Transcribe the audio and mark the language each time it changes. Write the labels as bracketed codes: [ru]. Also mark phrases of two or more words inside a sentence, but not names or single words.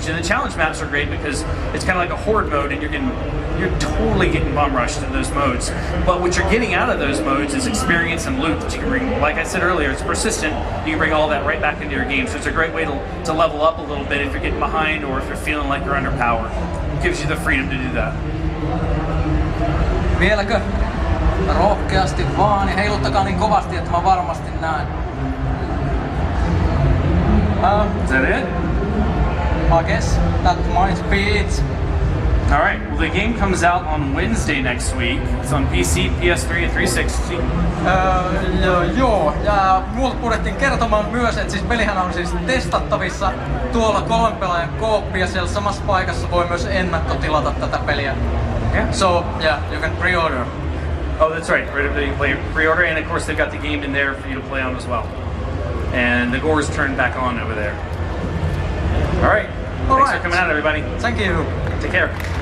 [en] And the challenge maps are great because it's kind of like a horde mode, and you're totally getting bomb rushed in those modes. But what you're getting out of those modes is experience and loot that you can bring. Like I said earlier, it's persistent. You can bring all that right back into your game. So it's a great way to level up a little bit if you're getting behind or if you're feeling like you're underpowered. It gives you the freedom to do that. [fi] Vieläkö? Rohkeasti vaan ja heiluttakaa niin kovasti, että mä varmasti näen. [en] Is that it? I guess that might be it. All right. Well, the game comes out on Wednesday next week. It's on PC, PS3, and 360. [fi] Joo, ja multa purettiin kertomaan myös, että siis pelihän on siis testattavissa tuolla 3 pelaajan kooppi, ja siellä samassa paikassa voi myös ennakkotilata tätä peliä. [en] Yeah. So, yeah, you can pre-order. Oh, that's right. You can play pre-order, and of course they've got the game in there for you to play on as well. And the gore's turned back on over there. All right. Thanks for coming out, everybody. Thank you. Take care.